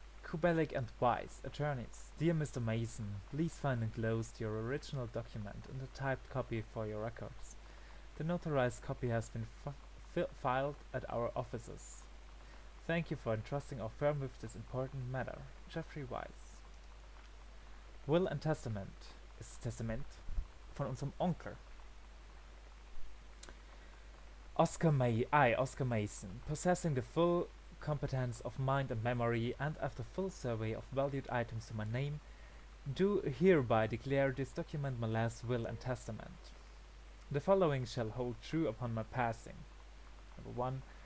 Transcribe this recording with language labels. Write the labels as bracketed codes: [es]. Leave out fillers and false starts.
[en] Kubelik and Weiss, attorneys. Dear Mr. Mason, please find enclosed your original document and a typed copy for your records. The notarized copy has been filed at our offices. Thank you for entrusting our firm with this important matter. Jeffrey Weiss. Will and Testament [de] ist Testament von unserem Onkel. [en] Oscar Mason, possessing the full competence of mind and memory, and after full survey of valued items to my name, do hereby declare this document my last will and testament. The following shall hold true upon my passing. Number 1.